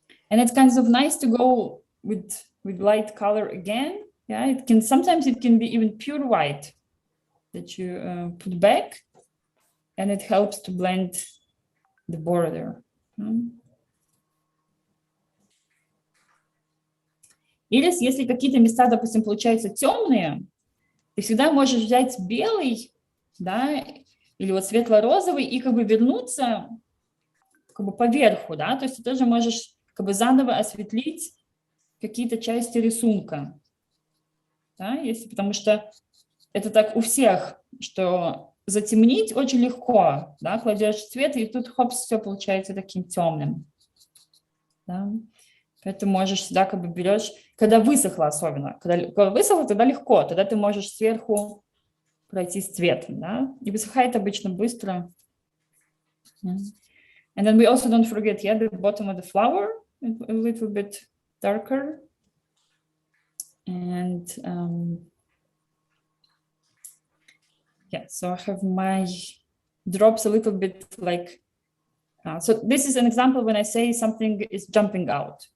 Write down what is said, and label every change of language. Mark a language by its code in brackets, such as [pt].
[en] And it's kind of nice to go with light color again. Yeah, it can, sometimes it can be even pure white that you put back, and it helps to blend the border. [ru] Или если какие-то места, допустим, получаются темные, ты всегда можешь взять белый, да, или вот светло-розовый и как бы вернуться как бы поверху, да, то есть ты тоже можешь как бы заново осветлить какие-то части рисунка, да, если, потому что это так у всех, что затемнить очень легко, да, кладешь цвет, и тут хоп, все получается таким темным, да. Поэтому можешь всегда как бы берешь, когда высохло особенно, когда высохло, тогда легко, тогда ты можешь сверху пройти с цветом, да, и высыхает обычно быстро. [en] And then we also don't forget, the bottom of the flower, a little bit darker. And so I have my drops a little bit like, so this is an example when I say something is jumping out.